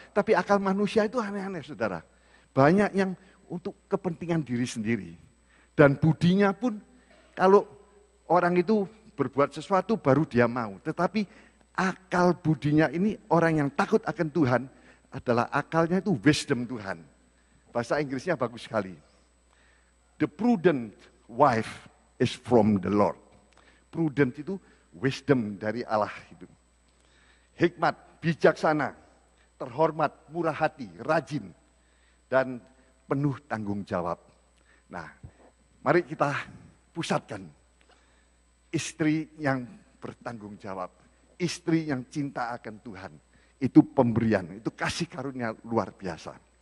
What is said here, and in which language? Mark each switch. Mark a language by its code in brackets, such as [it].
[id] Tapi akal manusia itu aneh-aneh, saudara. Banyak yang untuk kepentingan diri sendiri. Dan budinya pun kalau orang itu berbuat sesuatu baru dia mau. Tetapi akal budinya ini orang yang takut akan Tuhan adalah akalnya itu wisdom Tuhan. Bahasa Inggrisnya bagus sekali. [en] The prudent wife is from the Lord. [id] Prudent itu wisdom dari Allah itu. Hikmat, bijaksana, terhormat, murah hati, rajin, dan penuh tanggung jawab. Nah, mari kita pusatkan. Istri yang bertanggung jawab, istri yang cinta akan Tuhan, itu pemberian, itu kasih karunia luar biasa.